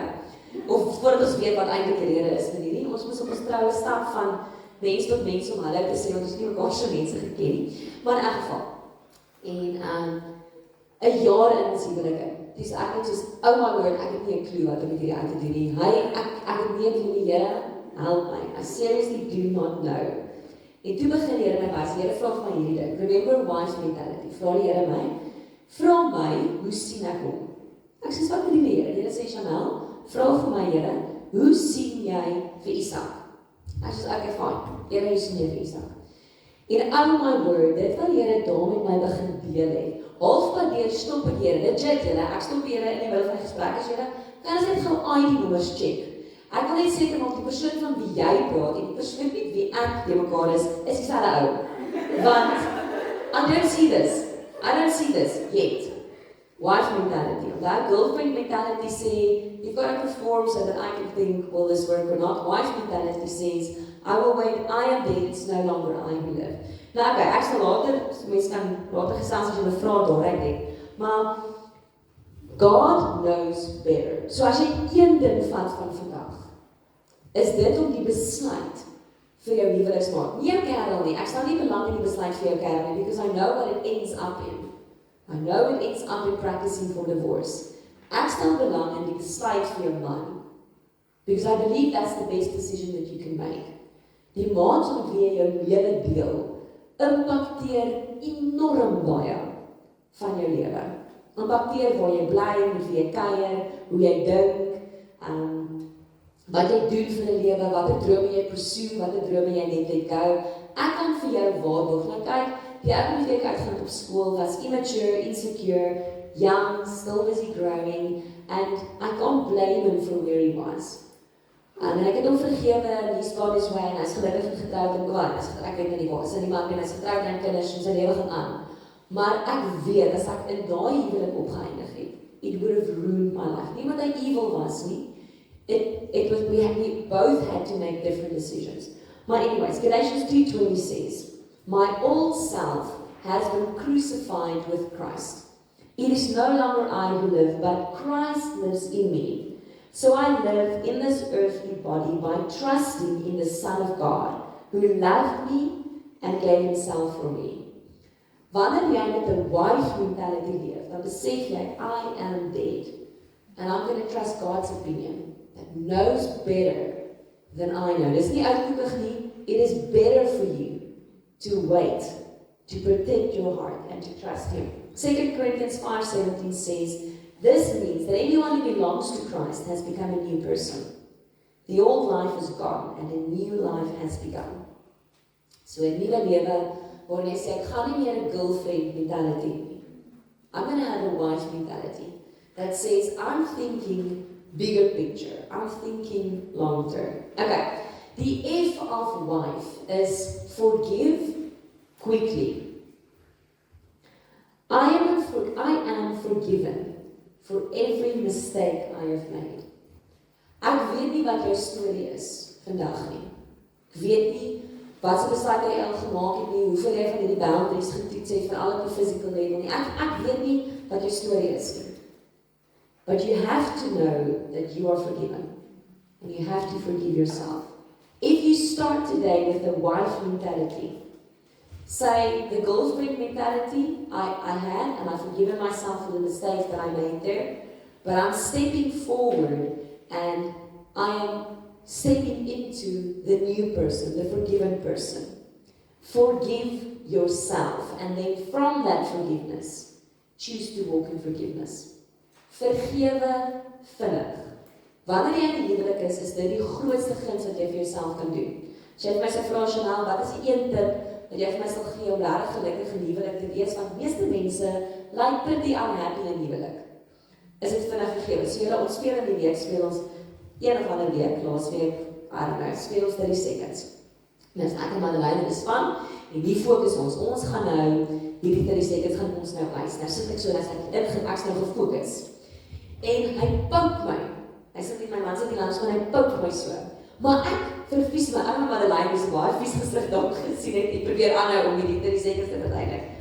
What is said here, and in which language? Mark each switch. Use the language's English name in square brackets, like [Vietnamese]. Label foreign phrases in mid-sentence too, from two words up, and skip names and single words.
[Afrikaans] Of voordat ons weet wat eintlik die rede is vir hierdie. Ons moes op ons troue stap van mens tot mens om hulle te sê want ons het nie mekaar so mense geken nie. Maar in elk geval. En 'n jaar in die huwelike. Dis ek het soos, [English] oh my word, [Afrikaans] ek het nie 'n clue wat om met hierdie uit te doen nie. Ek het nie van die Here, help my. [English] I seriously do not know. [Afrikaans] En toe begin die Here my wys. Die Here vra vir my hierdie ding. [English] Remember wife mentality. [Afrikaans] Vra die Here my, hoe sien ek hom? Ek sê, wat doen die Here? Die Here sê, Chanel, vra vir my Here, hoe sien jy vir Isak? Ek sê, okay, fine. Here, hoe sien jy vir Isak? En [English] oh my word, [Afrikaans] dit wat die Here daar met my begin deel het. Halfpad deur stop ek Here, legit julle, ek stop Here in die middel van die gesprek as Here, kan ons net gou ID-nommers check. Ek wil net seker maak die persoon van wie jy praat en die persoon met wie ek die mekaar is dieselfde ou. [English] Want I don't see this yet. Wife mentality. That girlfriend mentality say, you've got to perform so that I can think, will this work or not? Wife mentality says, I will wait, I am dead, it's no longer I who live. [Afrikaans] Nou okay, ek sal later, mense kan later gesels as jy me vra daar, ek denk. [English] Maar, God knows better. [Afrikaans] So as jy een ding vat van vandag, is dit om die besluit vir jou huweliksmaat. Nie jou kerel nie, ek stel nie belang in die besluit vir jou kerel nie, [English] because I know what it ends up in. I know it ends up in practicing for divorce. [Afrikaans] Ek stel belang in die besluit vir jou man. [English] Because I believe that's the best decision that you can make. [Afrikaans] Die maat met wie jy jou lewe deel, impakteer enorm baie van jou lewe. Impakteer waar jy bly, met wie jy kuier, hoe jy dink, wat jy doen vir 'n lewe, watter drome jy pursue, watter drome jy net [English] let go. [Afrikaans] Ek kan vir jou waarborg. Nou kyk, die ou wat ek uitgaan op skool was [English] immature, insecure, young, still busy growing, and I can't blame him for where he was. [Afrikaans] En ek het hom vergewe en [English] he's gone his way [Afrikaans] en hy is gelukkig getrouwd en ek weet nie waar, sy nie maak en hy is getrouwd en kinders en sy lewe gaan aan. Maar ek weet, as ek in daai huwelik opgeëindig het, [English] it would have ruined my life. [Afrikaans] Nie omdat hy evil was nie, [English] we both had to make different decisions. But anyways, Galatians 2:20 says, my old self has been crucified with Christ. It is no longer I who live, but Christ lives in me. So I live in this earthly body by trusting in the Son of God, who loved me and gave himself for me. [Afrikaans] Wanneer jy met 'n [English] wife mentality [Afrikaans] leef, dan besef jy, [English] I am dead. And I'm going to trust God's opinion, that knows better than I know. [Afrikaans] Dis nie uitkoopig nie, [English] it is better for you to wait, to protect your heart and to trust him. 2 Corinthians 5:17 says, this means that anyone who belongs to Christ has become a new person. The old life is gone and a new life has begun. [Afrikaans] So 'n nuwe lewe waar jy sê, ek gaan nie meer 'n [English] girlfriend mentality [Afrikaans] nie. [English] I'm going to have a wife mentality that says, I'm thinking bigger picture. I'm thinking long term. Okay, the F of wife is forgive quickly. I am forgiven for every mistake I have made. [Afrikaans] Ek weet nie wat jou storie is vandag nie. Ek weet nie wat se besluit jy al gemaak het nie, hoeveel jy van hierdie boundaries getoets het vir al op die [English] physical level [Afrikaans] nie. Ek weet nie wat jou storie is nie. [English] But you have to know that you are forgiven. And you have to forgive yourself. If you start today with the wife mentality, say the girlfriend mentality I had, and I've forgiven myself for the mistakes that I made there, but I'm stepping forward and I am stepping into the new person, the forgiven person. Forgive yourself, and then from that forgiveness, choose to walk in forgiveness. [Afrikaans] Vergewe vinnig. Wanneer jy in die huwelik is dit die grootste guns wat jy vir jouself kan doen. As jy vir my sê, vra Chanel, wat is die een tip wat jy vir my sal gee om regtig gelukkig in die huwelik te wees? Want meeste mense lyk [English] pretty unhappy [Afrikaans] in die huwelik. Is dit vinnig vergewe? So julle, ons speel in die week, speel ons een of ander week, laasweek, [English] I don't know, [Afrikaans] speel ons 30 seconds. En as ek en Madeleine in die span, en die fokus ons gaan nou, hierdie 30 seconds gaan ons nou eis. Nou sit ek so, en ek nou gefokus. En hy pouk my. Hy sit nie, my man sit nie langs, maar hy pouk my so. Maar ek vervies my arme Madeleine, is baie vies gesig dalk gesien het, ek probeer aanhou om die 30 seconds te verduidelik.